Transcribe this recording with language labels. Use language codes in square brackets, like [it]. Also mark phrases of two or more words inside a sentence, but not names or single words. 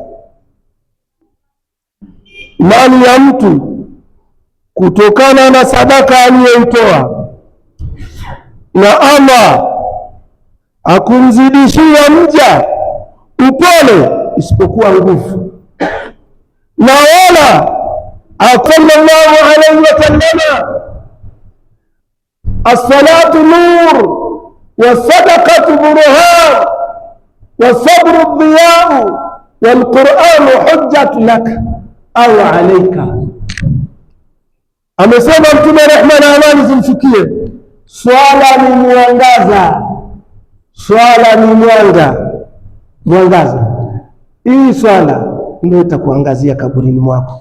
[sw] mali ya mtu kutokana na sadaka aliyoitoa, na Allah akumzidishia mja upole isipokuwa nguvu, na wala [ar] صلى الله عليه وسلم الصلاة نور والصدقة برهان والصبر ضياء والقرآن حجة لك أو عليك. [sw] Amesema Mtume, rehma na amani zimshukie, swala ni mwangaza, swala ni mwangaza. Hii swala ndio itakuangazia kaburini mwako.